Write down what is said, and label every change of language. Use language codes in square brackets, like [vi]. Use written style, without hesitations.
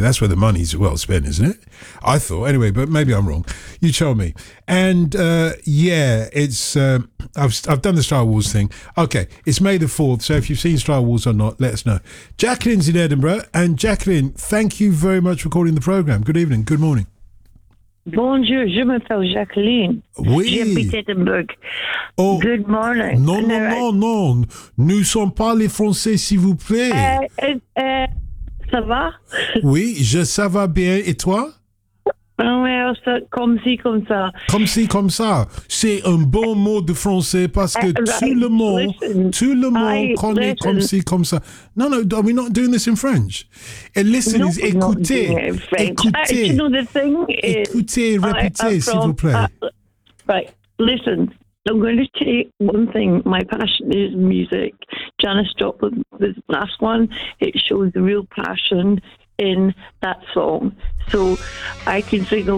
[en] That's where the money's well spent, isn't it? I thought. Anyway, but maybe I'm wrong. You tell me. And I've done the Star Wars thing. Okay, it's May the 4th, so if you've seen Star Wars or not, let us know. Jacqueline's in Edinburgh. And Jacqueline, thank you very much for calling the programme. Good evening. Good morning. [fr] Bonjour, je m'appelle Jacqueline. Oui. J'habite Edinburgh. Oh. [en] Good morning. [fr] Non. Nous sommes pas les Français, s'il vous plaît. Ça va? Oui, ça va bien. Et toi? Ouais, comme si, comme ça. Comme si, comme ça. C'est un bon mot de français parce que tout le monde connaît comme si, comme ça. [en] No, are we not doing this in French? And listen, no, [fr] is écoutez. Écoutez. [en] You know, the thing is, [fr] écoutez, répétez, s'il vous plaît. [en] Right, listen. I'm going to say one thing. My passion is music. Janis Joplin, this last one, it shows the real passion in that song. So I can sing along.